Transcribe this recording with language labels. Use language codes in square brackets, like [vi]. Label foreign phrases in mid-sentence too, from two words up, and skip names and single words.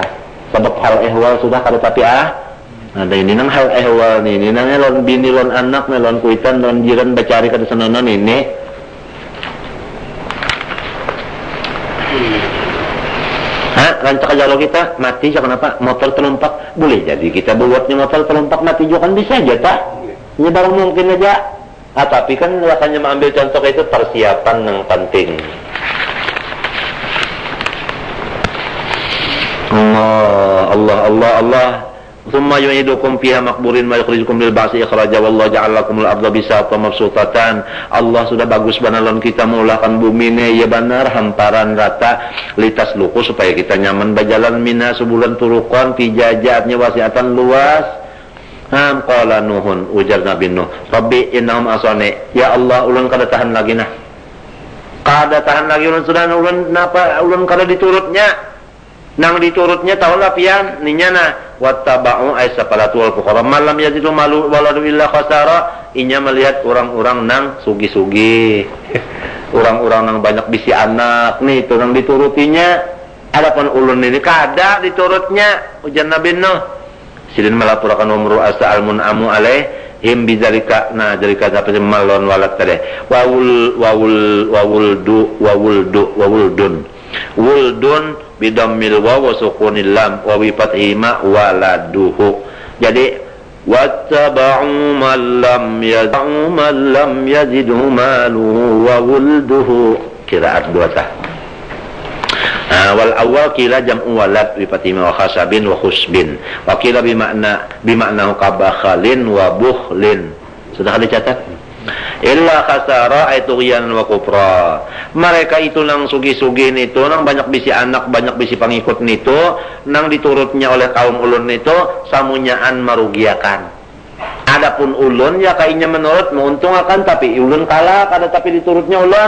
[bjn] Sebab hal ehwal sudah kada tapi ada ini nang hal ehwal nih, ini nang lon bini lon anak, lon kuitan, lon jiran bacari kada senonon ini. Rancak jalo kita mati siya kenapa? Motor terlumpak boleh jadi kita buatnya motor terlumpak mati juga kan bisa aja tak? Ini baru mungkin aja. Tapi kan rasanya mengambil contoh itu persiapan yang penting. [ar] الله ثم يعيدكم فيها مقبورين ويخرجكم للبعث إخراجا والله جعل لكم الأرض بساطا مبسوطة. [bjn] Allah sudah bagus banalon kita mulakan bumi ne ya benar hamparan rata litas luku supaya kita nyaman berjalan mina sebulan turukan pijajatnya wasiatan luas. [ar] قال نوح [bjn] ujar Nabi Nuh [ar] رب إنهم عصوني [bjn] ya Allah ulun kada tahan lagi nah. Kada tahan lagi ulun sudah ulun napa ulun kada diturutnya. Nang diturutnya taulah pian ninyana [ar] واتبعوا أي السفلة والفقراء من لم يزده ماله وولده إلا خسارا [bjn] inya melihat orang-orang nang sugi-sugi orang-orang nang banyak bisi anak nih itu nang diturutinya adapun ulun ini kada diturutnya ujar Nabi Nuh sidin melapurakan [ar] أمروا أي المنعم عليهم بذلك نه ذلك أي ماله وولده وولده بضم الواو وسكون اللام وبفتحهما ولده. جادي واتبعوا من لم يزده ماله وولده قراءتان صح. والأول قيل جمع ولد بفتحهما كخشب وخشب وقيل بمعنى كبخل وبخل. [bjn] Sudah dicatat? [ar] إلا خسارا أي طغيانا وكفرا. [bjn] Mereka itu nang sugi-sugi nito, nang banyak bisi anak, banyak bisi pengikut nito, nang diturutnya oleh kaum ulun nito, samunyaan merugiakan. Adapun ulun ya kainya menurut menguntungkan tapi ulun kalah kada tapi diturutnya ulun.